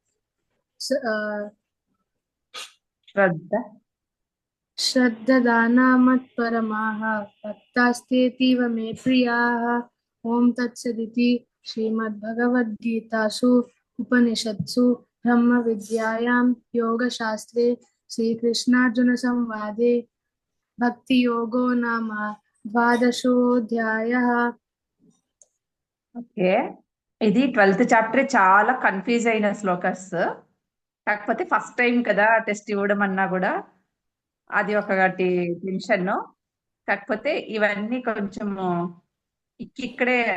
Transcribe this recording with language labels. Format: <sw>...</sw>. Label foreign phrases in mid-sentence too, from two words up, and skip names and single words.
<sa>श्रद्धदानमत्परमाः भक्तास्तेतीव मे प्रियाः ॐ तत्सदिति श्रीमद्भगवद्गीतासु उपनिषत्सु ब्रह्मविद्यायां योगशास्त्रे श्रीकृष्णार्जुनसंवादे भक्तियोगो नाम द्वादशोऽध्यायः</sa> <te>ఓకే ఇది 12th చాప్టర్ చాలా కన్ఫ్యూజ్ అయిన శ్లోకస్ కాకపోతే</te> <en>first time</en> <te>కదా టెస్ట్ ఇవ్వడం అన్నా కూడా అది ఒకటి టెన్షన్ కాకపోతే ఇవన్నీ కొంచెము ఇక్కడే</te>